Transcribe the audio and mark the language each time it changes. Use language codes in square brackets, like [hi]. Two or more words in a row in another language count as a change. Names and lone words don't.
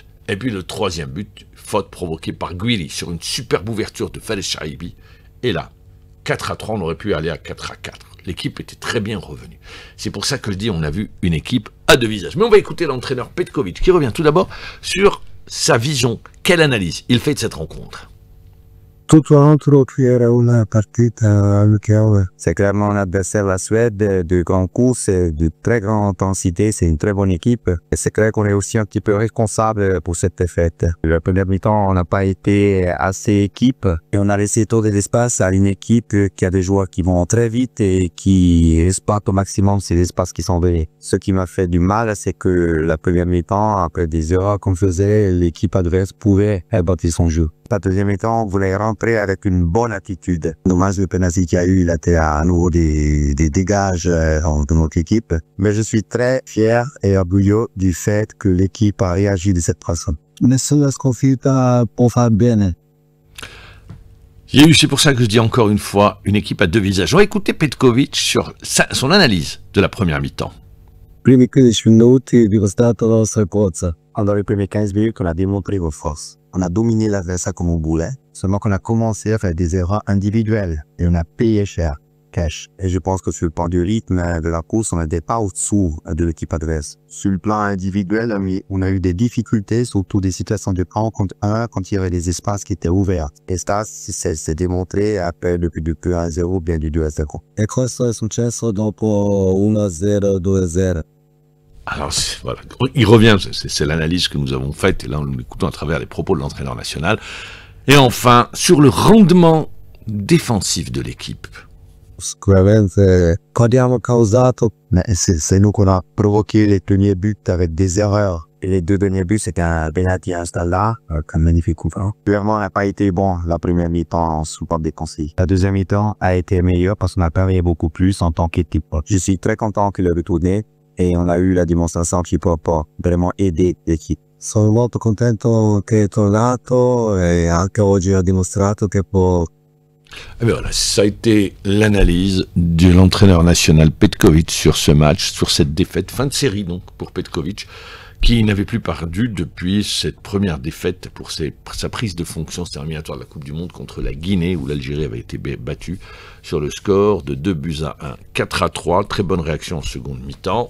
[fr] Et puis le troisième but, faute provoquée par Guiri sur une superbe ouverture de Fares Chaibi. Et là, 4-3, on aurait pu aller à 4-4. L'équipe était très bien revenue. C'est pour ça que je dis on a vu une équipe à deux visages. Mais on va écouter l'entraîneur Petkovic qui revient tout d'abord sur sa vision. Quelle analyse il fait de cette rencontre? [it] Tutto altro che era una partita amichevole. [fr] C'est clairement un adversaire, la Suède, de grande course, de très grande intensité. C'est une très bonne équipe. Et c'est clair qu'on est aussi un petit peu responsable pour cette défaite. La première mi-temps, on n'a pas été assez équipe et on a laissé trop de l'espace à une équipe qui a des joueurs qui vont très vite et qui exploitent au maximum ces espaces qui sont donnés. Ce qui m'a fait du mal, c'est que la première mi-temps, après des erreurs qu'on faisait, l'équipe adverse pouvait bâtir son jeu. La deuxième mi-temps, on voulait rentrer avec une bonne attitude. Dommage le penalty qu'il y a eu, il a été à nouveau des dégages de notre équipe. Mais je suis très fier et orgueilleux du fait que l'équipe a réagi de cette façon. [it] Nessuna sconfitta può far bene. [fr] C'est pour ça que je dis encore une fois, une équipe à deux visages. On va écouter Petkovic sur son analyse de la première mi-temps. [it] Primi 15 minuti dimostrato la nostra forza. [fr] Dans les premiers 15 minutes, on a démontré vos forces. On a dominé l'adversaire comme on voulait, seulement qu'on a commencé à faire des erreurs individuelles et on a payé cher, cash. Et je pense que sur le plan du rythme de la course, on n'était pas au-dessous de l'équipe adverse. Sur le plan individuel, on a eu des difficultés, surtout des situations de 1 contre 1 quand il y avait des espaces qui étaient ouverts. Et ça, c'est démontré après depuis du 1-0, bien du 2-0. [it] E questo è successo dopo 1-0, 2-0. [fr] Alors, voilà. Il revient, c'est l'analyse que nous avons faite, et là, nous l'écoutons à travers les propos de l'entraîneur national. Et enfin, sur le rendement défensif de l'équipe. [it] Sicuramente, abbiamo causato, [fr] mais c'est nous qu'on a provoqué les premiers buts avec des erreurs. Et les deux derniers buts, c'était un penalty installé, un magnifique coup franc. Clairement, on n'a pas été bon la première mi-temps en support défensif. La deuxième mi-temps a été meilleure parce qu'on a travaillé beaucoup plus en tant qu'équipe. Je suis très content qu'il ait retourné. Et on a eu la démonstration qu'il peut vraiment aider l'équipe. [it] Sono molto contento che è tornato e anche oggi ha dimostrato che può. [fr] Et bien voilà, ça a été l'analyse de l'entraîneur national Petkovic sur ce match, sur cette défaite, fin de série donc pour Petkovic, qui n'avait plus perdu depuis cette première défaite pour sa prise de fonction, c'était éliminatoire de la Coupe du Monde contre la Guinée, où l'Algérie avait été battue sur le score de 2-1, 4-3, très bonne réaction en seconde mi-temps.